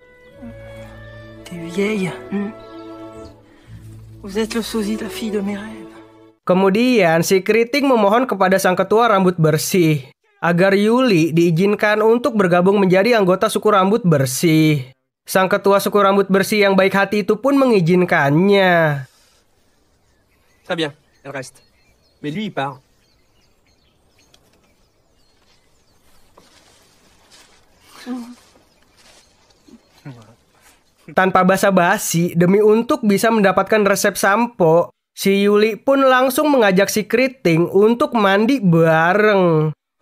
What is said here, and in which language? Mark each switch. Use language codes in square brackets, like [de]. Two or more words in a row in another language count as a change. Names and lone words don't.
[id] Kemudian si keriting memohon kepada sang ketua rambut bersih agar Yuli diizinkan untuk bergabung menjadi anggota suku rambut bersih. Sang ketua suku rambut bersih yang baik hati itu pun mengizinkannya. [fr] Très bien, elle reste. Mais lui, il part. [id] Tanpa basa-basi, demi untuk bisa mendapatkan resep sampo, si Yuli pun langsung mengajak si keriting untuk mandi bareng.